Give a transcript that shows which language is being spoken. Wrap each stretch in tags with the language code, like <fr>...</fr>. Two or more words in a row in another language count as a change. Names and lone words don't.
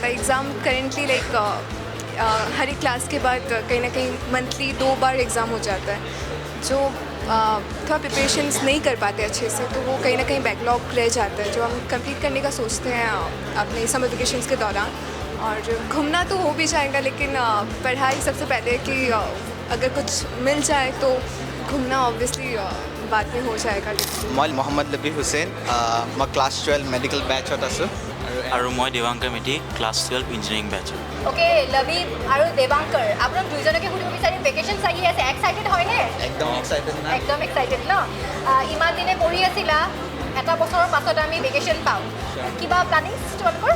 <hi>एग्ज़ाम करेंटली लाइक हर एक क्लास के बाद कहीं ना कहीं मंथली 2 बार एग्ज़ाम हो जाता है, जो थोड़ा प्रिपरेशंस नहीं कर पाते अच्छे से, तो वो कहीं ना कहीं बैकलॉग रह जाता है जो हम कंप्लीट करने का सोचते हैं अपने</hi> <en>summer vacations</en> <hi>के दौरान। और घूमना तो हो भी जाएगा, लेकिन पढ़ाई सबसे पहले है कि अगर कुछ मिल जाए तो घूमना ऑब्वियसली बाद में हो जाएगा। मैं मोहम्मद लबी हुसैन, मैं क्लास 12 मेडिकल</hi> <as>বেচত আছোঁ আৰু মই দেৱাংকৰ মেধি ক্লাছ 12 ইঞ্জিনিয়াৰিং বেচ। ওকে, লবিব আৰু দেৱাংকৰ, আপোনাক দুইজনকে সুধিব বিচাৰিম, ভেকেশ্যনছ আহি আছে, এক্সাইটেড হয়নে? একদম এক্সাইটেড না? একদম এক্সাইটেড ন? ইমান দিনে পঢ়ি আছিলা, এটা বছৰৰ পাছত আমি ভেকেশ্যন পাওঁ, কিবা প্লানিং তোমালোকৰ?</as>